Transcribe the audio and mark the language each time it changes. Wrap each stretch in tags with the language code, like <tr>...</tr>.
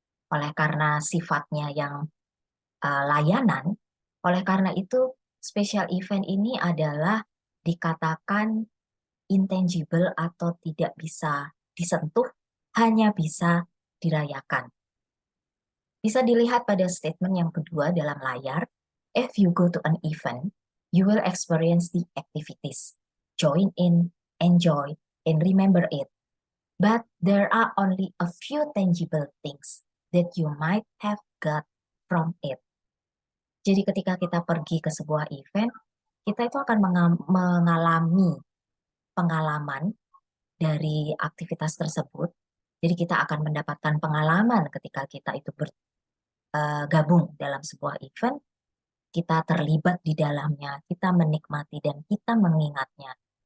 <id>Oleh karena sifatnya yang layanan, oleh karena itu special event ini adalah dikatakan intangible atau tidak bisa disentuh, hanya bisa dirayakan. Bisa dilihat pada statement yang kedua dalam layar,</id> <en>If you go to an event, you will experience the activities, join in, enjoy, and remember it. But there are only a few tangible things that you might have got from it.</en> <id>Jadi ketika kita pergi ke sebuah event, kita itu akan mengalami pengalaman dari aktivitas tersebut. Jadi kita akan mendapatkan pengalaman ketika kita itu bergabung dalam sebuah event, kita terlibat di dalamnya, kita menikmati dan kita mengingatnya.</id>